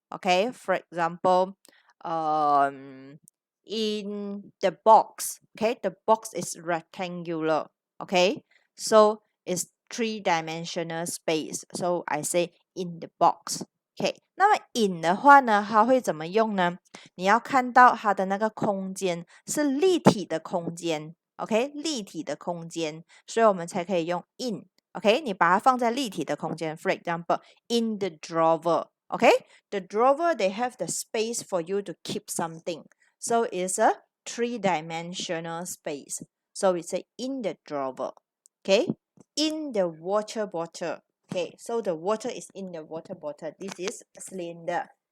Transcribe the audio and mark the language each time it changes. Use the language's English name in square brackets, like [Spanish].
[English] Okay, for example, um in the box, okay, the box is rectangular. Okay, so it's three-dimensional space, so I say in the box. [Chinese] OK，那么 in 的话呢，它会怎么用呢？你要看到它的那个空间是立体的空间，OK，立体的空间，所以我们才可以用 in。 OK，你把它放在立体的空间。 [English] For example, in the drawer. OK, the drawer they have the space for you to keep something, so it's a three-dimensional space. So we say in the drawer. OK, in the water bottle. Okay, so the water is in the water bottle. This is cylinder.